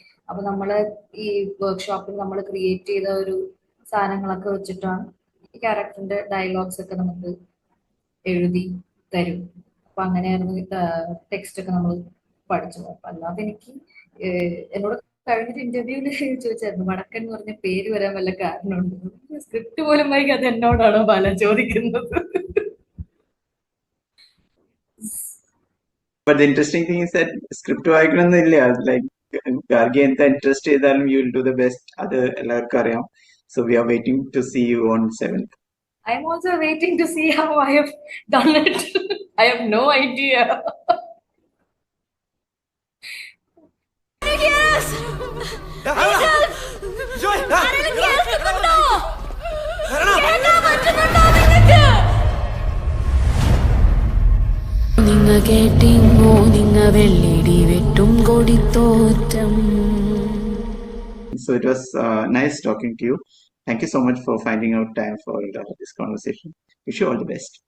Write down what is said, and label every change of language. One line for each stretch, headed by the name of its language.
Malayalam: അപ്പൊ നമ്മള് ഈ വർക്ക്ഷോപ്പിൽ നമ്മൾ ക്രിയേറ്റ് ചെയ്ത ഒരു സാധനങ്ങളൊക്കെ വെച്ചിട്ടാണ് ഈ ക്യാരക്ടറിന്റെ ഡയലോഗ്സ് ഒക്കെ നമുക്ക് എഴുതി തരും. അപ്പൊ അങ്ങനെയായിരുന്നു ടെക്സ്റ്റ് ഒക്കെ നമ്മൾ പഠിച്ചത്. അപ്പൊ അല്ലാതെ എനിക്ക് എന്നോട് കഴിഞ്ഞൊരു ഇന്റർവ്യൂവിൽ ചോദിച്ചായിരുന്നു വടക്കൻ എന്ന് പറഞ്ഞ പേര് വരാൻ വല്ല കാരണമുണ്ട്. സ്ക്രിപ്റ്റ് പോലും വായിക്കും, അത് എന്നോടാണോ പല ചോദിക്കുന്നത്.
English: But the interesting thing is that script
Malayalam: വായിക്കണമെന്നില്ല.
English: Like
Malayalam: Gargi എന്താ ഇൻട്രസ്റ്റ് ചെയ്താലും
English: you will do the best.
Malayalam: അത് എല്ലാവർക്കും അറിയാം.
English: So we are waiting to see you on 7th. I am also waiting to see how I have done it. I have no idea.
Malayalam: നിങ്ങ കേട്ടിങ്ങോ നിങ്ങ വെള്ളിടി വെട്ടും കൊടിത്തോറ്റം.
English: So it was nice talking to you. Thank you so much for finding out time for this conversation. Wish you all the best.